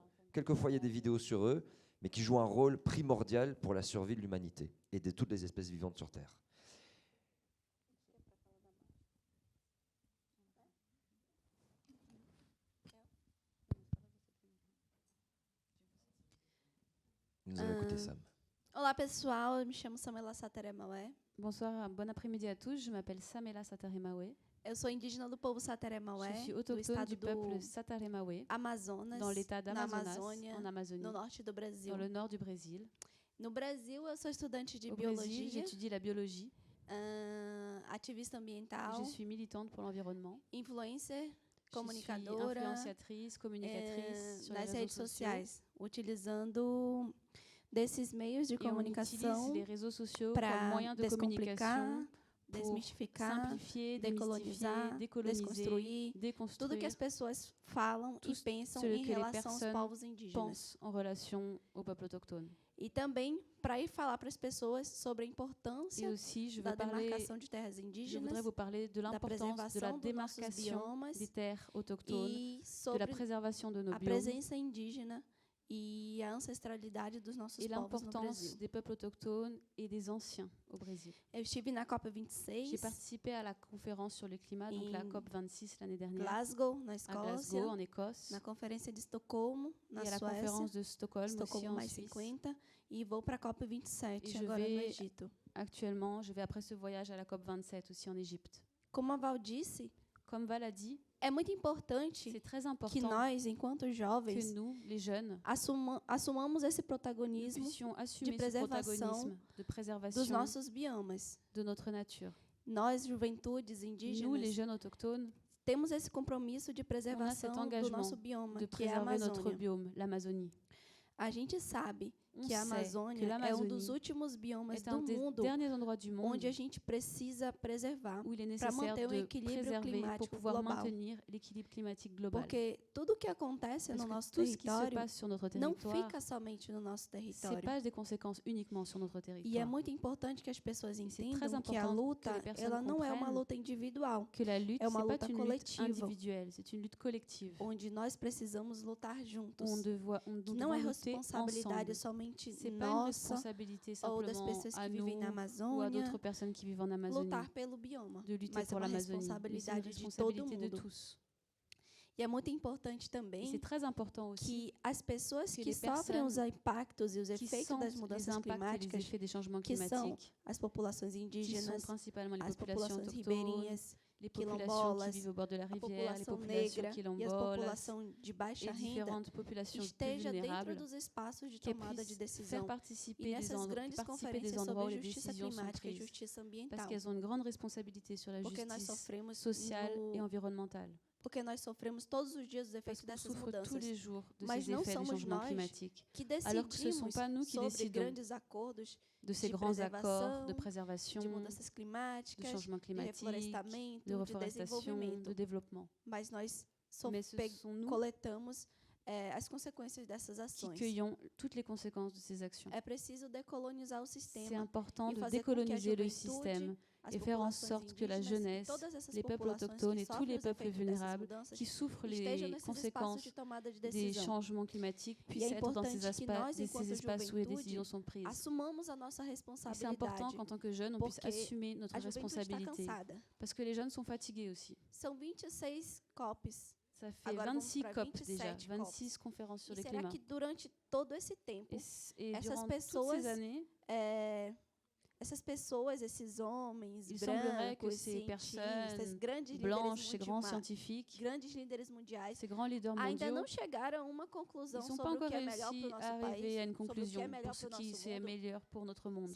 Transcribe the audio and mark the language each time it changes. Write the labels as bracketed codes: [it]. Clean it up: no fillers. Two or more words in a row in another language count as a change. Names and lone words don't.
[fr] Quelquefois, il y a des vidéos sur eux, mais qui jouent un rôle primordial pour la survie de l'humanité et de toutes les espèces vivantes sur Terre. Nous allons écouter Sam. [pt] Olá pessoal, eu me chamo Samela Sateremaué. [fr] Bonsoir, bon après-midi à tous. Je m'appelle Samela Sateremaué. [pt] Eu sou indígena do povo Sateremaué, [fr] Je suis [pt] do [fr] autochtone [pt] estado [fr] du peuple Sateremaué, [pt] Amazonas, [fr] dans l'état [pt] na [fr] d'Amazonas, [pt] Amazônia, [fr] en Amazonie, [pt] no norte do Brasil. [fr] dans le nord du Brésil. [pt] No Brasil, eu sou estudante de [fr] Au Brésil, [pt] biologia, [fr] j'étudie la biologie. [pt] ativista ambiental, [fr] Je suis militante pour l'environnement. [pt] influencer, [fr] Je suis [pt] comunicadora, [fr] influenciatrice, communicatrice sur les [pt] nas [fr] réseaux [pt] redes [fr] sociaux. [pt] sociais, utilizando desses meios de [fr] Et on [pt] comunicação [fr] utilise les réseaux sociaux comme [pt] para [fr] moyen de [pt] descomplicar, [fr] communication pour [pt] desmistificar, [fr] simplifier, [pt] decolonizar, [fr] démystifier, décoloniser, [pt] desconstruir tudo que [fr] déconstruire [pt] as pessoas falam [fr] tout [pt] e pensam [fr] ce [pt] em [fr] que les [pt] relação aos [fr] personnes [pt] povos indígenas. [fr] pensent en relation au peuple autochtone. [pt] E também para ir falar para as pessoas sobre a importância [fr] Et aussi, je [pt] da [fr] veux parler, [pt] demarcação de terras [fr] je [pt] indígenas, [fr] voudrais vous parler de [pt] da [fr] l'importance de la [pt] preservação dos nossos [fr] démarcation [pt] biomas [fr] des terres autochtones, [pt] e [fr] de la [pt] sobre [fr] préservation de nos [pt] a [fr] biomes [pt] presença indígena e a ancestralidade dos nossos [fr] et [pt] povos no [fr] l'importance [pt] Brasil. [fr] des peuples autochtones et des anciens au Brésil. [pt] Eu estive na COP26 [fr] J'ai participé à la conférence sur le climat, donc la [pt] em [fr] COP26 l'année dernière, [pt] Glasgow, na [fr] à Glasgow, [pt] Escócia, [fr] en Écosse, [pt] na Conferência de Estocolmo, na [fr] et à la [pt] Suécia, [fr] conférence de Stockholm aussi [pt] Estocolmo [fr] en [pt] mais [fr] Suisse. [pt] 50, e vou para a [fr] Et [pt] COP27 [fr] je [pt] agora no [fr] vais [pt] Egito. [fr] actuellement, je vais après ce voyage à la COP27 aussi en Égypte. [pt] Como a Val disse, [fr] Comme Val a dit, [pt] é muito importante [fr] c'est très [pt] que [fr] important [pt] nós, enquanto [fr] que [pt] jovens, [fr] nous, les jeunes, [pt] assumamos esse [fr] nous [pt] protagonismo [fr] puissions assumer ce [pt] preservação [fr] protagonisme de [pt] dos [fr] préservation [pt] nossos biomas. [fr] de notre nature. [pt] Nós, juventudes [fr] Nous, les [pt] indígenas, [fr] jeunes autochtones, [pt] temos esse compromisso de [fr] on a cet [pt] preservação do [fr] engagement [pt] nosso bioma, [fr] de [pt] que é a [fr] préserver notre [pt] Amazônia. [fr] biome, l'Amazonie. [pt] A gente sabe [fr] On [pt] que a [fr] sait que [pt] Amazônia é um [fr] l'Amazonie [pt] dos últimos biomas [fr] est [pt] do [fr] un des [pt] mundo [fr] derniers endroits du monde [pt] onde a gente precisa preservar [fr] où il est [pt] para [fr] nécessaire [pt] manter o [fr] de [pt] equilíbrio [fr] préserver pour [pt] climático [fr] pouvoir [pt] global. [fr] maintenir l'équilibre climatique global. [pt] Porque tudo que acontece [fr] Parce [pt] no [fr] que [pt] nosso [fr] tout ce qui se [pt] território [fr] passe sur notre [pt] não [fr] territoire, [pt] fica somente no nosso [fr] c'est [pt] território. [fr] pas des conséquences uniquement sur notre [pt] E é [fr] territoire. [pt] muito importante que as pessoas [fr] très [pt] entendam que a [fr] important [pt] luta, [fr] que les personnes [pt] ela não é uma [fr] comprennent [pt] luta individual, [fr] Que la lutte, [pt] é uma [fr] c'est pas [pt] luta [fr] une lutte [pt] coletiva, [fr] individuelle, c'est une lutte collective. [pt] onde nós precisamos lutar [fr] On [pt] juntos. [fr] nous [pt] Que não é [fr] devons lutter [pt] responsabilidade [fr] ensemble. [pt] somente [fr] C'est pas une [pt] nossa [fr] responsabilité [pt] ou das [fr] simplement [pt] pessoas [fr] à [pt] que [fr] nous [pt] vivem na [fr] ou à [pt] Amazônia [fr] d'autres personnes qui vivent en Amazonie [pt] lutar pelo bioma, [fr] de lutter [pt] mas é [fr] pour [pt] uma [fr] l'Amazonie. Mais c'est une [pt] responsabilidade de todo [fr] responsabilité de [pt] mundo. [fr] tous. [pt] E é muito importante [fr] Et [pt] também [fr] c'est très important aussi [pt] que as pessoas [fr] que [pt] que [fr] les [pt] sofrem os [fr] personnes [pt] impactos e os [fr] qui [pt] efeitos [fr] sentent [pt] das [fr] les [pt] mudanças [fr] impacts et les [pt] climáticas, [fr] effets des changements [pt] que são [fr] climatiques, [pt] as populações [fr] qui sont [pt] indígenas, [fr] principalement les [pt] as [fr] populations [pt] populações [fr] autochtones, [pt] ribeirinhas, [fr] les populations qui [pt] quilombolas, [fr] vivent au bord de la [pt] a [fr] rivière, les [pt] população [fr] populations [pt] negra e as [fr] quilombolas [pt] população de baixa [fr] et [pt] renda [fr] différentes populations plus [pt] esteja dentro [fr] vulnérables [pt] dos espaços de [fr] qui [pt] tomada de [fr] puissent faire [pt] decisão. E [fr] participer des, [pt] nessas grandes [fr] participer des [pt] conferências [fr] endroits où [pt] sobre [fr] les [pt] justiça [fr] décisions sont [pt] climática e [fr] prises. [pt] justiça [fr] Parce [pt] ambiental, [fr] qu'elles ont une grande responsabilité sur la [pt] porque nós [fr] justice [pt] sofremos [fr] sociale et [pt] no, [fr] environnementale. [pt] porque nós sofremos todos os dias os [fr] Parce [pt] efeitos [fr] qu'on [pt] dessas [fr] souffre tous [pt] mudanças. [fr] les jours de [pt] Mas [fr] ces [pt] não [fr] effets du [pt] somos [fr] changement [pt] nós [fr] climatique. [pt] que [fr] Alors que ce ne sont [pt] decidimos [fr] pas nous qui [pt] sobre [fr] décidons [pt] grandes acordos [fr] de ces [pt] de [fr] grands accords de [pt] preservação, [fr] préservation, [pt] de mudanças [fr] de [pt] climáticas, [fr] changement [pt] de [fr] climatique, [pt] reflorestamento, [fr] de [pt] de [fr] reforestation, [pt] desenvolvimento. [fr] de développement. [pt] Mas nós [fr] Mais ce sont nous [pt] coletamos as consequências dessas [fr] qui [pt] ações. [fr] cueillons toutes les conséquences de ces actions. [pt] É preciso decolonizar o [fr] C'est [pt] sistema [fr] important [pt] e [fr] de [pt] fazer com que a [fr] décoloniser le [pt] juventude, [fr] système [pt] as [fr] et faire en [pt] populações [fr] sorte que la [pt] indígenas e [fr] jeunesse, [pt] todas essas [fr] les peuples [pt] populações [fr] autochtones [pt] que [fr] et tous [pt] sofrem [fr] les [pt] os [fr] peuples [pt] efeitos dessas [fr] vulnérables [pt] mudanças [fr] qui souffrent [pt] estejam [fr] les [pt] nesses espaços [fr] conséquences [pt] de tomada de [fr] des [pt] decisão. [fr] changements climatiques [pt] E [fr] puissent [pt] é [fr] être dans ces, [pt] importante que nós, [fr] ces [pt] enquanto [fr] espaces où les [pt] juventude, [fr] décisions sont prises. [pt] assumamos a nossa [fr] Et c'est important [pt] responsabilidade, [fr] qu'en tant que jeunes, on puisse [pt] porque [fr] assumer notre [pt] a juventude está [fr] responsabilité. [pt] cansada. [fr] Parce que les jeunes sont fatigués aussi. [pt] São 26 COPs. [fr] Ça fait [pt] Agora vamos [fr] 26 [pt] para [fr] COP déjà, [pt] 27 [fr] 26 conférences sur [pt] E [fr] le [pt] será [fr] climat. [pt] que durante todo esse tempo, [fr] Et [pt] essas [fr] durant toutes [pt] pessoas, [fr] ces années, [pt] essas pessoas, esses homens [fr] il semblerait que [pt] brancos, [fr] ces [pt] cientistas, [fr] personnes [pt] grandes [fr] blanches, ces [pt] líderes, [fr] grands scientifiques, [pt] grandes líderes mundiais, [fr] ces grands leaders [pt] ainda [fr] mondiaux, [pt] não chegaram a uma [fr] ils [pt] conclusão [fr] ne sont pas [pt] sobre o [fr] encore [pt] que é melhor [fr] réussi [pt] para o [fr] à [pt] nosso [fr] arriver à [pt] país, [fr] une [pt] sobre o que é [fr] conclusion [pt] melhor [fr] pour [pt] para [fr] ce [pt] o [fr] qui [pt] nosso [fr] c'est [pt] mundo. [fr] meilleur pour notre monde.